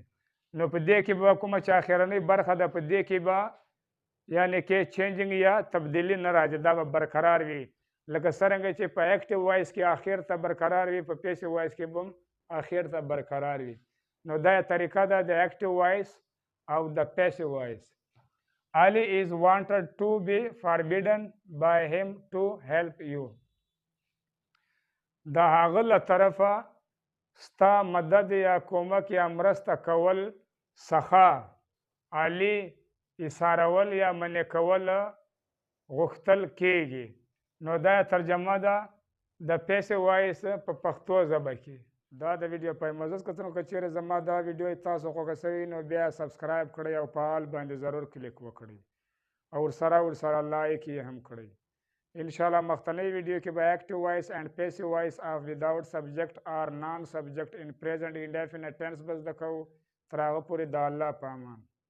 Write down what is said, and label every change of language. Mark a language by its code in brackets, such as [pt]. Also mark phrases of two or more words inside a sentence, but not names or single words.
[ps] نو په دې کې به کومه چې اخرنۍ برخه ده په دې کې به یعنې کې چینجینګ یا تبدیلي نه راځي. دا به برقرار وي لکه څرنګه چې په [en] active voice [ps] کې اخر ته برقرار وي په [en] passive voice [ps] کې به هم اخر ته برقرار وي. نو دا طریقه ده د [en] active voice [ps] او د [en] passive voice. Ali is wanted to be forbidden by him to help you. [ps] د هغه له طرفه ستا مدد یا کومک یا مرسته کول څخه علي ایسارول یا منع کول غوښتل کیږي. نو دا ترجمه ده د [en] passive voice [ps] په پښتو ژبه کې. دا د ویډیو په معزز کتونکو که چیرې زما دا ویډیو تاسو خوښه شوي نو بیا سبسکرایب کړئ او په آل باندې ضرور کلیک وکړئ او ورسره لایک یې هم کړئ. انشاءالله مختلف ویډیو کې به [en] active voice and passive voice of without subject [ps] اور [en] non subject in present indefinite tense [ps] به زده کوو. تر هغه پورې د الله په امان.